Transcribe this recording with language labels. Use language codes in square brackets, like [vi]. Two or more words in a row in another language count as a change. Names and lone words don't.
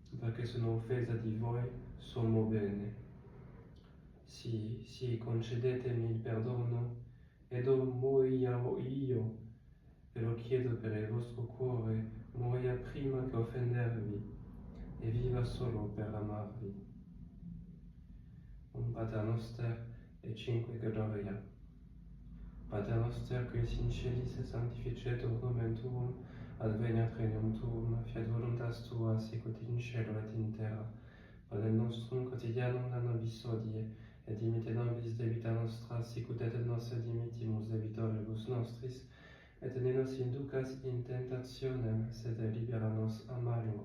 [it] perché sono offesa di voi, sommo bene. Sì, concedetemi il perdono, ed muoia io, ve lo chiedo per il vostro cuore, muoia prima che offendervi, e viva solo per amarvi. Un Pater Noster e 5 Gloria. [la] Pater Noster, qui in celis, sanctificetur nomen tuum, adveniat regnum tuum, fiat voluntas tua, sicut in cielo et in terra. Panem nostrum quotidianum da nobis hodie, et dimitte nobis debita nostra, sicut et nos dimittimus debitoribus nostris, et ne nos inducas in tentationem, sed libera nos a malo.